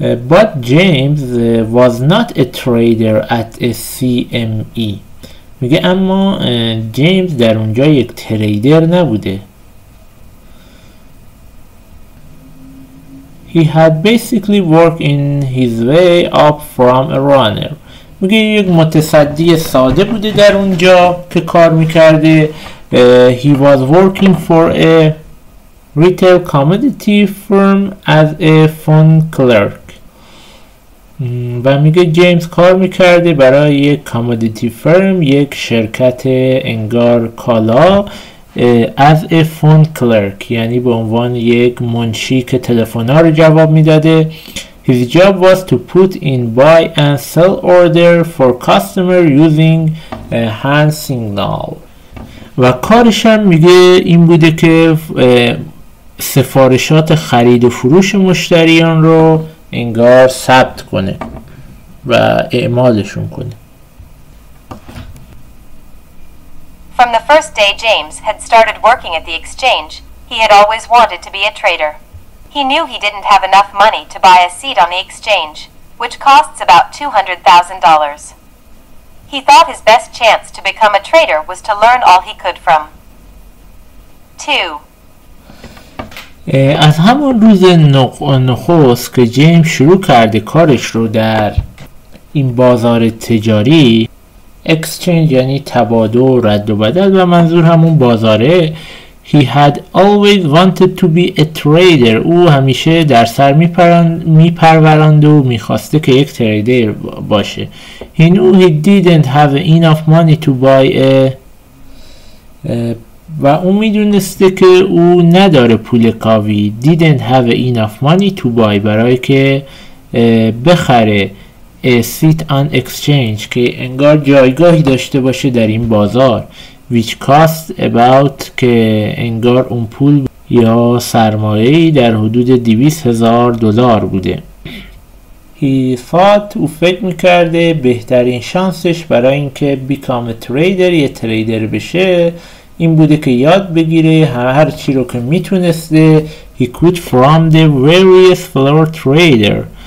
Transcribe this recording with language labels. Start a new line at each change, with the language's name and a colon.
English: But James was not a trader at a CME.
Persian: میگه اما جیمز در اونجا یک تریدر نبوده.
English: He had basically worked in his way up from a runner.
Persian: میگه یک متصدی ساده بوده در اونجا که کار میکرده.
English: He was working for a retail commodity firm as a fund clerk.
Persian: و میگه جیمز کار میکرده برای یک کامودیتی فرم، یک شرکت انگار کالا،
English: as a fund clerk،
Persian: یعنی به عنوان یک منشی که تلفن‌ها رو جواب میداده.
English: His job was to put in buy and sell order for customer using hand signal.
Persian: و کارش هم میگه این بوده که سفارشات خرید و فروش مشتریان رو انگار ثبت کنه و اعمالشون کنه.
English: From the first day James had started working at the exchange, he had always wanted to be a trader. He knew he didn't have enough money to buy a seat on the exchange, which costs about $200,000. He thought his best chance to become a trader was to learn all he could from 2.
Persian: از همون روز نخست که جیمز شروع کرده کارش رو در این بازار تجاری، exchange یعنی تبادل و رد و بدل و منظور همون بازاره،
English: he had always wanted to be a trader.
Persian: او همیشه در سر میپرورند و میخواسته که یک تریدر باشه.
English: he knew he didn't have enough money to buy
Persian: و اون میدونسته که او نداره پول کافی.
English: didn't have enough money to buy
Persian: برای که بخره a seat on exchange که انگار جایگاهی داشته باشه در این بازار.
English: which cost about
Persian: که انگار اون پول یا سرمایه‌ای در حدود $200,000 بوده.
English: he thought
Persian: او فکر میکرده بهترین شانسش برای اینکه
English: become a trader،
Persian: یه تریدر بشه، این بوده که یاد بگیره هر چی رو که میتونسته.
English: he could from the various floor trader.